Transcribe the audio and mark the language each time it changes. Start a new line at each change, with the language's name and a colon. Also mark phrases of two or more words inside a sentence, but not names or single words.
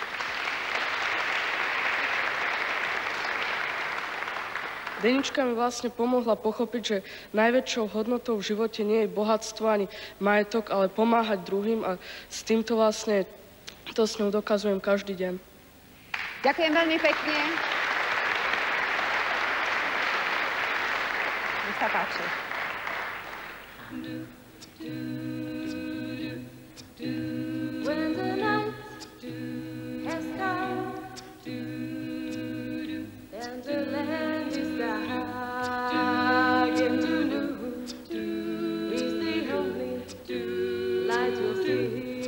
Slovak: Denička mi vlastne pomohla pochopiť, že najväčšou hodnotou v živote nie je bohatstvo ani majetok, ale pomáhať druhým a s týmto vlastne to s ňou dokazujem každý deň. Ďakujem veľmi pekne. Nech sa páči.
English: When the night has come and the land is dark and blue is the only light you'll see.